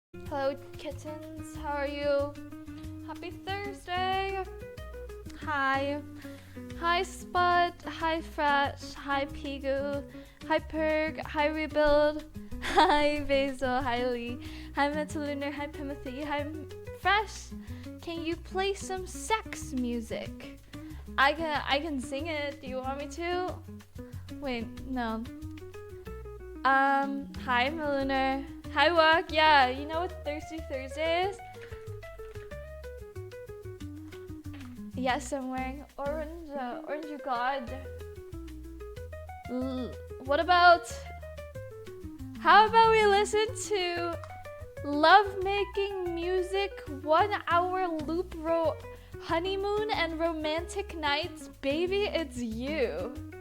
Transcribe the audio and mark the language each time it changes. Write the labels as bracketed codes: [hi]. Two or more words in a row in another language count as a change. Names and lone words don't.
[en] Hello, kittens. How are you? Happy Thursday. Hi. Hi, Spud. Hi, Fresh. Hi, Pigu. Hi, Perg. Hi, Rebuild. Hi, Basil. Hi, Lee. Hi, Metalunar. Hi, Timothy. Hi, Fresh. Can you play some sex music? I can sing it. Do you want me to? Wait, no. Hi, Melunar. Hi, Walk. Yeah, you know what Thirsty Thursday is? Yes, I'm wearing orange, orange god. What about, how about we listen to Love-Making Music 1 Hour Loop Honeymoon and Romantic Nights, Baby It's You.